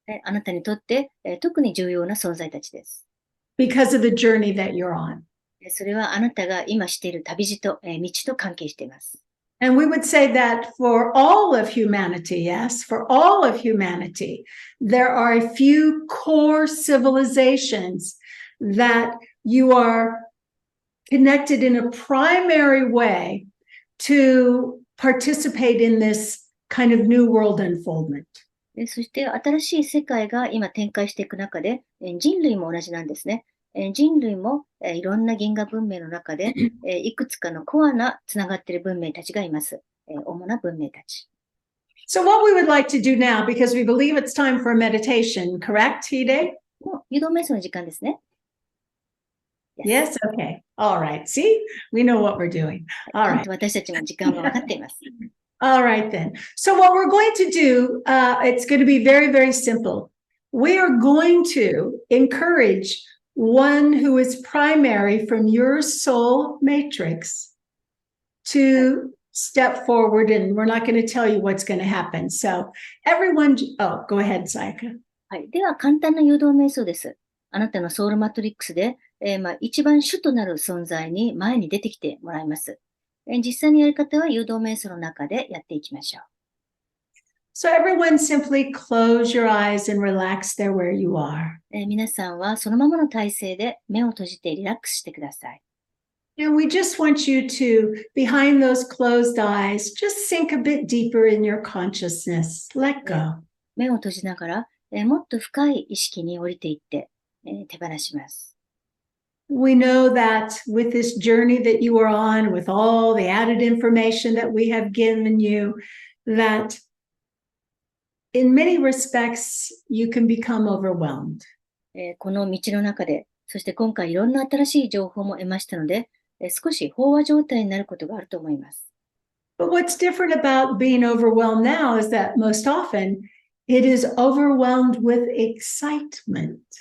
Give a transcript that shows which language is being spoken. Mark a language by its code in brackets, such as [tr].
[ja] あなたにとって、特に重要な存在たちです。 [en] Because of the journey that you're on. [ja] それはあなたが今している旅路と、道と関係しています。 [en] And we would say that for all of humanity, yes, for all of humanity, there are a few core civilizations that you are connected in a primary way to participate in this kind of new world unfoldment. [ja] そして新しい世界が今展開していく中で、人類も同じなんですね。人類もいろんな銀河文明の中でいくつかのコアなつながっている文明たちがいます。主な文明たち。 [en] So what we would like to do now, because we believe it's time for a meditation, correct, Hide? [ja] もう誘導瞑想の時間ですね。 [en] Yes, okay. All right. See, we know what we're doing. All right. [ja] 私たちも時間は分かっています。 [en] All right, then. So what we're going to do, it's going to be very, very simple. We are going to encourage one who is primary from your soul matrix to step forward, and we're not going to tell you what's going to happen. So everyone, go ahead, Sayaka. [ja] はい。では、簡単な誘導瞑想です。あなたのソウルマトリックスで、一番主となる存在に前に出てきてもらいます。実際にやり方は誘導瞑想の中でやっていきましょう。 [en] So everyone simply close your eyes and relax there where you are. [ja] 皆さんはそのままの体勢で目を閉じてリラックスしてください。 [en] And we just want you to, behind those closed eyes, just sink a bit deeper in your consciousness. Let go. [ja] 目を閉じながら、もっと深い意識に降りていって、手放します。 [en] We know that with this journey that you are on, with all the added information that we have given you, that in many respects, you can become overwhelmed. [ja] この道の中で、そして今回いろんな新しい情報も得ましたので、少し飽和状態になることがあると思います。 [en] But what's different about being overwhelmed now is that most often it is overwhelmed with excitement.